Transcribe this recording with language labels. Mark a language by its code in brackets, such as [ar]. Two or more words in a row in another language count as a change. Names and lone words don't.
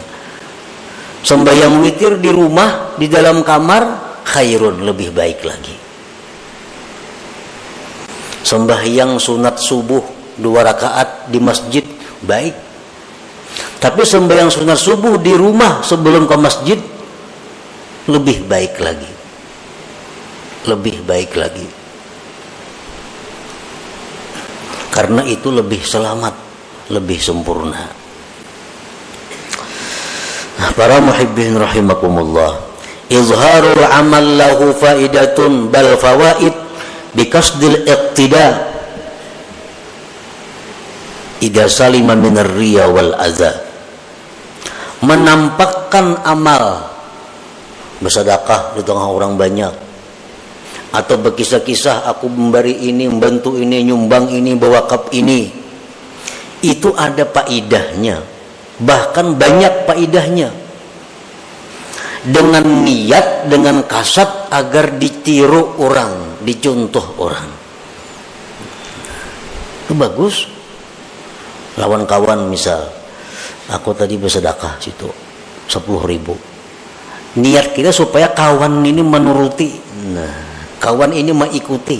[id] Sembahyang witir di rumah, di dalam kamar, khairun, lebih baik lagi. Sembahyang sunat subuh 2 rakaat di masjid baik. Tapi sembahyang sunat subuh di rumah sebelum ke masjid lebih baik lagi. Lebih baik lagi. Karena itu lebih selamat, lebih sempurna. Nah, para [ar] محبين رحمكم الله، إظهار العمل له فائدة بل فوائد بقصد الاقتداء إذا سلم من الرياء والأذى. [id] Menampakkan amal, bersedekah di tengah orang banyak, atau berkisah-kisah aku memberi ini, membantu ini, nyumbang ini, berwakaf ini, itu ada faidahnya, bahkan banyak faidahnya, dengan niat, dengan kasat agar ditiru orang, dicontoh orang. Itu bagus. Lawan kawan misal, aku tadi bersedekah situ 10.000, niat kita supaya kawan ini menuruti, nah kawan ini mengikuti.